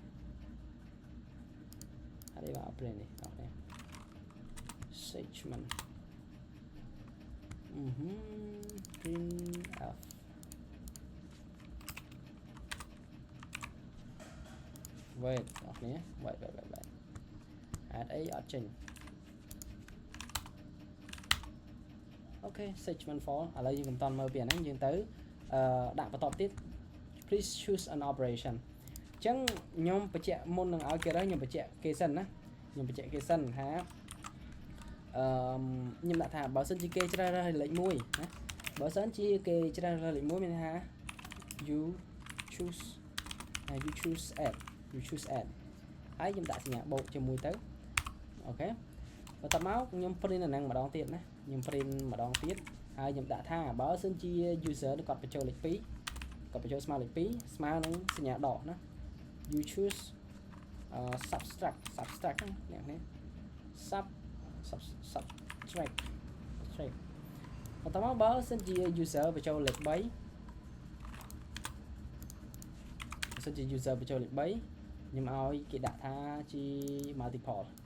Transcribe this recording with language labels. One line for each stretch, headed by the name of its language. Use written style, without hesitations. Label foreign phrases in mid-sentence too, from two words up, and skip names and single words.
Khmer: ហើយបើ operate នេះអូខេ
English: segment printf wait
Khmer: អូខេ wait អត់អីអត់ចេញ អូខេ
English: segment for
Khmer: ឥឡូវយើងមិនតន់មើលពីអាហ្នឹងយើងទៅដាក់បន្តទៀត
English: please choose an operation
Khmer: អញ្ចឹងខ្ញុំបញ្ជាក់មុននឹងឲ្យគេរើសខ្ញុំបញ្ជាក់គេសិនណាខ្ញុំបញ្ជាក់គេសិនថា ខ្ញុំដាក់ថាបើសិនជាគេជ្រើសរើសលេខ1ណាបើសិនជាគេជ្រើសរើសលេខ1មានថា
English: you choose add
Khmer: ហើយខ្ញុំដាក់សញ្ញាបូកជាមួយទៅអូខេបន្ទាប់មកខ្ញុំ print អាហ្នឹងម្ដងទៀតណាខ្ញុំ print ម្ដងទៀតហើយខ្ញុំដាក់ថាបើសិនជា user គាត់បញ្ចូលលេខ2គាត់បញ្ចូលស្មើលេខ2ស្មើនឹងសញ្ញាដកណា
English: you choose subtract
Khmer: អ្នកនេះ subtract បន្តមកបើសិនជា user បញ្ចូលលេខ3បើសិនជា user បញ្ចូលលេខ3ខ្ញុំឲ្យគេដាក់ថាជា multiple